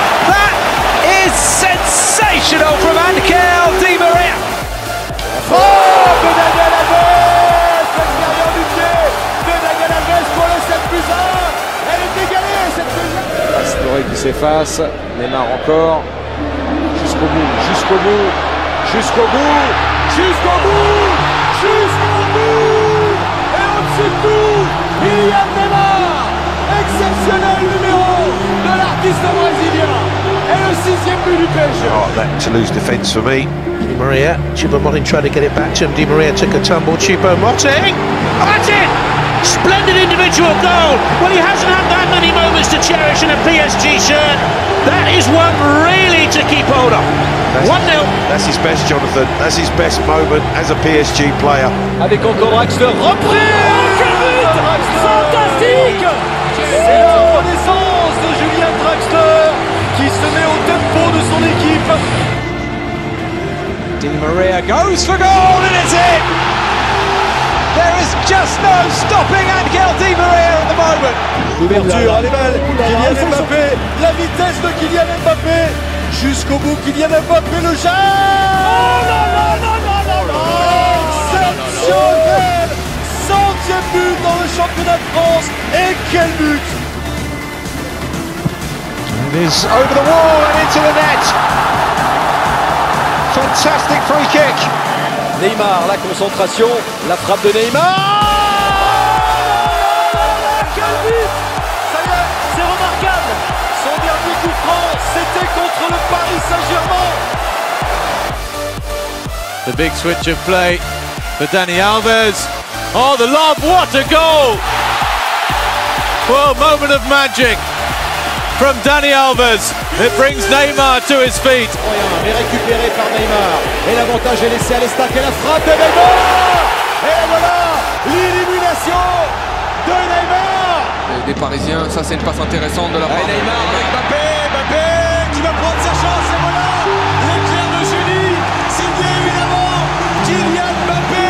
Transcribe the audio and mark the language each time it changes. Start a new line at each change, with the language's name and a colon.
English: That is sensational from Angel Di Maria.
French: Oh, de Daniel Alves, l'extérieur du pied de Daniel Alves pour le 7+1. Elle est égalée, cette deuxième. Pastore qui s'efface, Neymar encore. Jusqu'au bout, jusqu'au bout, jusqu'au bout, jusqu'au bout, jusqu'au bout. Et au-dessus de tout, il y a Neymar, exceptionnel numéro de l'artiste brésilien. Et le 6e but du PSG.
English: Oh, that Toulouse defence for me. Di Maria, Choupo-Moting tried to get it back to him. Di Maria took a tumble. Choupo-Moting. Oh, that's it! Splendid individual goal. Well, he hasn't had that many moments to cherish in a PSG shirt. That is one really to keep hold of. 1-0. That's his best, Jonathan. That's his best moment as a PSG player.
French: Avec encore Draxler, repris. Quel but fantastique. C'est la renaissance de Julian Draxler qui se met au tempo de son équipe.
English: Di Maria goes for goal and it's in! There is just no stopping Angel Di Maria at the moment.
French: L'ouverture, elle est belle. Kylian Mbappé, la vitesse de Kylian Mbappé. Jusqu'au bout, Kylian Mbappé le jette. Oh là là là là là là. Exceptionnel. 100e but dans le championnat de France. Et quel but!
English: It is over the wall and into the net. Fantastic free kick.
French: Neymar, la concentration, la frappe de Neymar. Quel but! Ça y est, c'est remarquable. Son dernier coup franc, c'était contre le Paris Saint-Germain.
English: The big switch of play for Dani Alves. Oh, the lob, what a goal! Well, moment of magic from Dani Alves. It brings Neymar to his feet.
French: Mais récupéré par Neymar. Et l'avantage est laissé à l'Estac et la frappe de Neymar. Et voilà l'élimination de Neymar. Des Parisiens, ça c'est une passe intéressante de la part. Neymar avec Mbappé qui va prendre sa chance et voilà l'éclair de génie signé évidemment Kylian Mbappé.